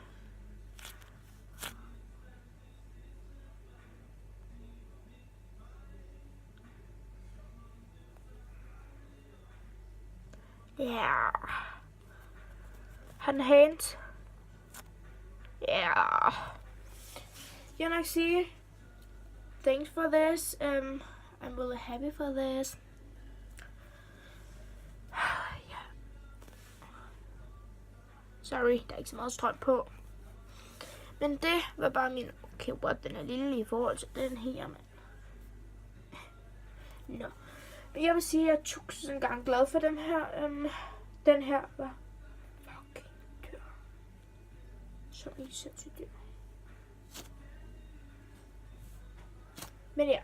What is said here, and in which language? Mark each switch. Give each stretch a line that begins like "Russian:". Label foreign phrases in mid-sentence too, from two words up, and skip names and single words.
Danish: Ja. Har den hands? Ja. Jeg vil nok sige,
English: thanks for this. I'm really happy for this. Yeah.
Danish: Sorry, der er ikke så meget strøm på. Men det var bare min...
English: Okay, what,
Danish: den er lille i forhold til den her, mand. Nå. Men jeg vil sige, at jeg er 1000 gange glad for den her. Den her var fucking dyr. Så er I sindssygt dyr. Men ja.